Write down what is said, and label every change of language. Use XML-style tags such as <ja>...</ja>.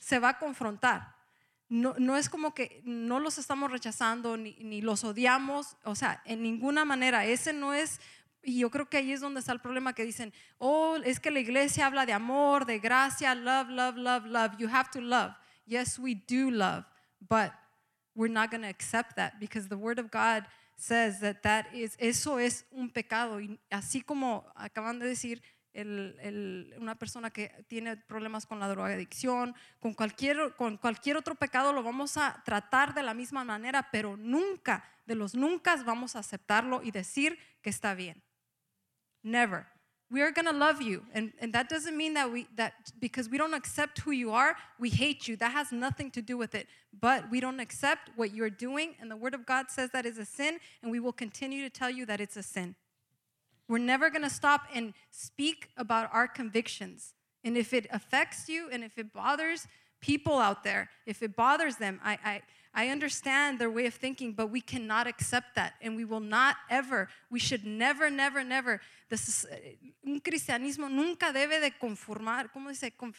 <es>Se va a confrontar. No es como que no los estamos rechazando ni los odiamos, o sea, en ninguna manera. Ese no es, y yo creo que ahí es donde está el problema, que dicen, oh, es que la iglesia habla de amor, de gracia,</es> <en>love, love, love, love. You have to love. Yes, we do love, but we're not going to accept that because the word of God says that is,</en> <es>eso es un pecado. Y así como acaban de decir, una persona que tiene problemas con la drogadicción, con cualquier otro pecado, lo vamos a tratar de la misma manera, pero nunca, de los nunca, vamos a aceptarlo y decir que está bien.</es> <en>Never. We are going to love you, and that doesn't mean that because we don't accept who you are, we hate you. That has nothing to do with it, but we don't accept what you're doing, and the word of God says that is a sin, and we will continue to tell you that it's a sin. We're never going to stop and speak about our convictions. And if it affects you and if it bothers people out there, if it bothers them, I understand their way of thinking, but we cannot accept that. And we will not ever, we should never, never, never.</en> <es>Un cristianismo nunca debe de conformar, ¿cómo dice?</es>